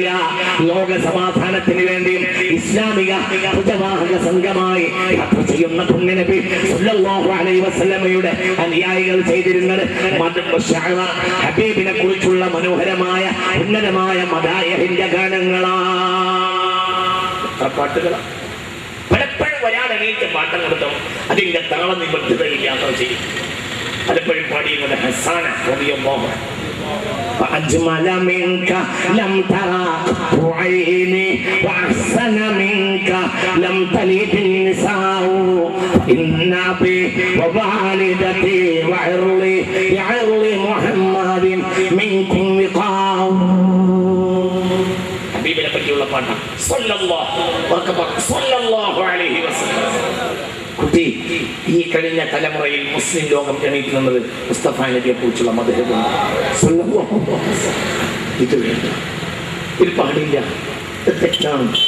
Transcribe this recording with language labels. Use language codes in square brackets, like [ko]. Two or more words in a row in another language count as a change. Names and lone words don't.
[ml] ലോക സമാധാനത്തിന് വേണ്ടിയും ഇസ്ലാമിക ഭുജവാഹക സംഘമായി യാത്ര ചെയ്യുന്ന പുണ്യനബി [ar] صلى الله عليه [ml] വസല്ലമയുടെ അനുയായികൾ ചെയ്തിരുന്നത് ഹബീബിനെ കുറിച്ചുള്ള മനോഹരമായ ഉന്നതമായ മദായിഹിന്റെ ഗാനങ്ങളാണ്. പാട്ടുകളാണ്. പലപ്പോഴും ഒരാൾ എണീറ്റ് പാട്ടം കൊടുത്തോ അതിന്റെ താളം നിബദ്ധതയിൽ യാത്ര ചെയ്യും. പലപ്പോഴും പാടിയുന്നത് ഹസ്സാന [ar] رضي الله عنه. وأجمل منك لم ترى عيني وأحسن منك لم تلد النساء إن أبي ووالدتي وعرضي بعرض محمد منكم وقاء. [ml] ഹബീബിനെ പറ്റിയുള്ള പാട്ടാണ് [ar] صلى الله عليه وسلم. [ml] കുട്ടി, ഈ കഴിഞ്ഞ തലമുറയിൽ മുസ്ലിം ലോകം എണീക്കുന്നത് മുസ്തഫ നബിയെ കുറിച്ചുള്ള മദഹ്. ഇത് വേണ്ട, ഇത് പാടില്ല, ഇത് തെറ്റാണ്.